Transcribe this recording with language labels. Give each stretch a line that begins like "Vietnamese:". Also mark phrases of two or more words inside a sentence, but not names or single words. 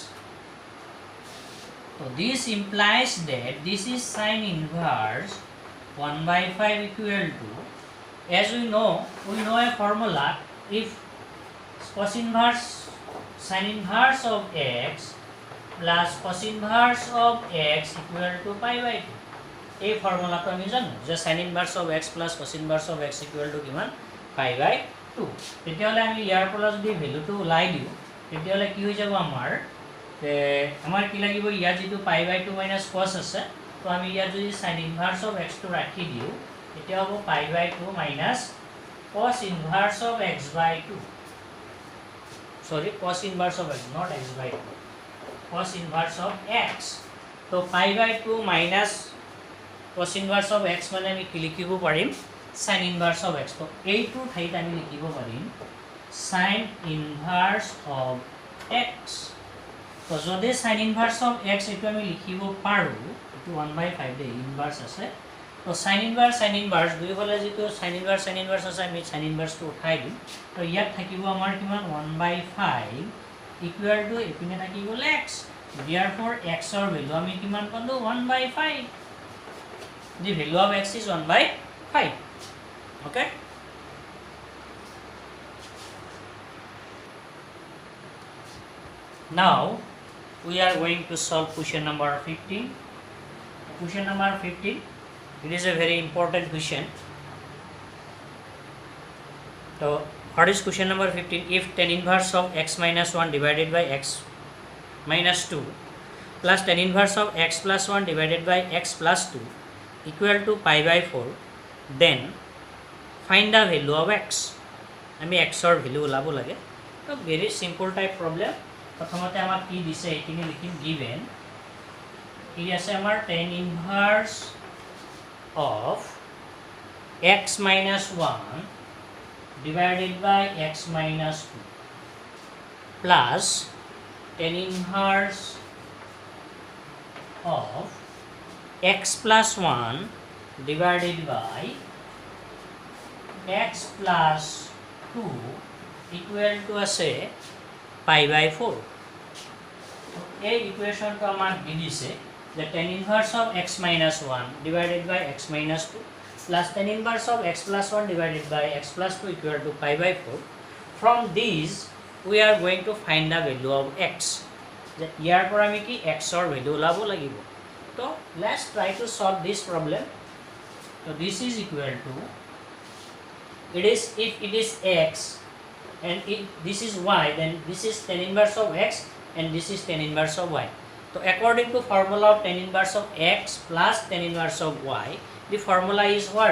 English: so this implies that this is sin inverse 1 by 5 equal to as we know a formula if cos inverse sin inverse of x plus cos inverse of x equal to pi by 2
Assamese: এই ফর্মুলাটো আমি জানো যে
English: sin inverse of x plus cos inverse of x equal to
Assamese: কিমান
English: pi by 2
Assamese: তেতিয়ালে আমি ইয়াৰ পৰা যদি ভ্যালুটো ওলাই দিও তেতিয়ালে কি হৈ যাব আমাৰ কি লাগিব ইয়াৰ যেটো
English: pi by 2 minus cos
Assamese: আছে তো আমি ইয়াৰ যদি
English: sin inverse of x
Assamese: টো ৰাখি দিও তেতিয়া হ'ব
English: pi by 2 minus cos inverse of x by 2 sorry cos inverse of x not x by 2 cos inverse of x তো pi by 2 minus cos inverse of x
Assamese: মানে আমি কি লিখিব পাৰিম
English: sin inverse of
Assamese: x তো এইটো ঠাইত আমি লিখিব পাৰিম
English: sin inverse of x
Assamese: তো যদি
English: sin inverse of x
Assamese: এটো আমি লিখিব পাৰো এটো 1 by 5 দে ইনভার্স আছে তো
English: sin inverse
Assamese: দুই হলে যেটো
English: sin inverse
Assamese: আছে আমি
English: sin inverse
Assamese: টো উঠাই দিম তো ইয়াত থাকিব আমাৰ কিমান
English: 1 by 5 equal to
Assamese: এপিনে থাকিব
English: x therefore x or value
Assamese: আমি কিমান পালো
English: 1 by 5 the value of x is 1 by 5 okay now we are going to solve question number 15 question number 15 it is a very important question so what is question number 15 if tan inverse of x minus 1 divided by x minus 2 plus tan inverse of x plus 1 divided by x plus 2 equal to pi by 4 then find the value of x আমি x or value
Assamese: ওলাব লাগে তো
English: very simple type problem
Assamese: প্ৰথমতে আমাক কি দিছে এখিনি লিখিম
English: given
Assamese: কি আছে আমাৰ
English: tan inverse of x minus 1 divided by x minus 2 plus tan inverse of x plus 1 divided by x plus 2 equal to আছে pi by 4
Assamese: এই ইকুয়েশনটো আমাক দি দিছে যে
English: tan inverse of x minus 1 divided by x minus 2 plus tan inverse of x plus 1 divided by x plus 2 equal to pi by 4 from these we are going to find the value of x
Assamese: যে ইয়াৰ পৰা আমি কি
English: x or value
Assamese: ওলাব লাগিব তো
English: let's try to solve this problem So this is equal to, it is, if it is x and this is y, then this is tan inverse of x and this is tan inverse of y. So according to formula of tan inverse of x plus tan inverse of y, the formula is what?